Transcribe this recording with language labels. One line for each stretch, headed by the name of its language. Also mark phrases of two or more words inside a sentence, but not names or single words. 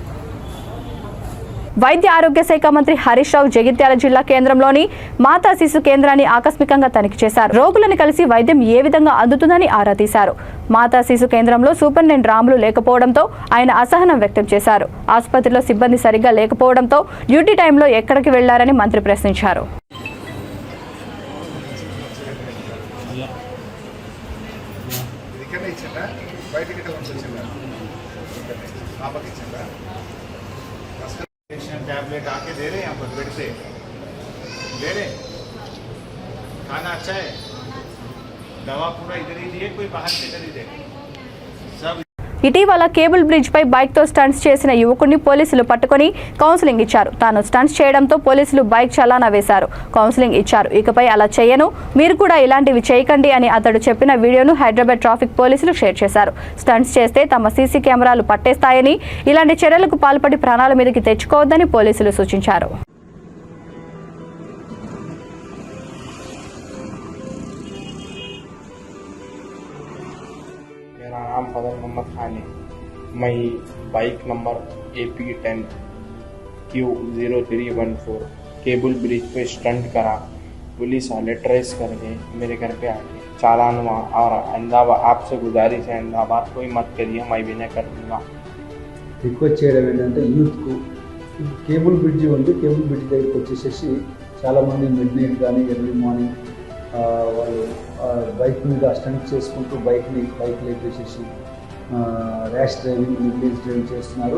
Telugu: వైద్య ఆరోగ్య శాఖ మంత్రి హరీష్ రావు జగిత్యాల జిల్లా కేంద్రంలోని మాతా శిశు కేంద్రాన్ని ఆకస్మికంగా తనిఖీ చేశారు. రోగులను కలిసి వైద్యం ఏ విధంగా అందుతుందని ఆరా తీశారు. మాతా శిశు కేంద్రంలో సూపరింటెండెంట్ రాములు లేకపోవడంతో ఆయన అసహనం వ్యక్తం చేశారు. ఆసుపత్రిలో సిబ్బంది సరిగ్గా లేకపోవడంతో డ్యూటీ టైంలో ఎక్కడికి వెళ్లారని మంత్రి ప్రశ్నించారు.
Hindi: टैबलेट आके दे रहे हैं यहाँ पर बेड से दे रहे, खाना अच्छा है, दवा पूरा इधर ही दिए, कोई बाहर से इधर ही दे सब.
Telugu: ఇటీవల కేబుల్ బ్రిడ్జ్ పై బైక్ తో స్టంట్స్ చేసిన యువకుడిని పోలీసులు పట్టుకొని కౌన్సిలింగ్ ఇచ్చారు. తాను స్టంట్స్ చేయడంతో పోలీసులు బైక్ చలానా వేశారు, కౌన్సిలింగ్ ఇచ్చారు. ఇకపై అలా చేయను, మీరు కూడా ఇలాంటివి చేయకండి అని అతడు చెప్పిన వీడియోను హైదరాబాద్ ట్రాఫిక్ పోలీసులు షేర్ చేశారు. స్టంట్స్ చేస్తే తమ సీసీ కెమెరాలు పట్టేస్తాయని, ఇలాంటి చర్యలకు పాల్పడి ప్రాణాల మీదకి తెచ్చుకోవద్దని పోలీసులు సూచించారు.
Hindi: मेरा नाम फजल मोहम्मद खान है. मैं बाइक नंबर AP10Q0314 केबल ब्रिज पे स्टंट करा. पुलिस वाले ट्रेस करके मेरे घर पे आके चालान हुआ. और अहमदाबाद आपसे गुजारिश है, अहमदाबाद कोई मत करिए, मैं भी नहीं कर दूँगा.
Telugu: రిక్వెస్ట్ చేయడం ఏంటంటే యూత్కు కేబుల్ బ్రిడ్జి ఉంది, కేబుల్ బ్రిడ్జ్ దగ్గరికి వచ్చేసేసి చాలామంది
English: midnight
Telugu: కానీ
English: early morning
Telugu: వాళ్ళు బైక్ మీద స్టంట్ చేసుకుంటూ బైక్ లేపేసేసి
English: rash driving, negligence driving
Telugu: చేస్తున్నారు.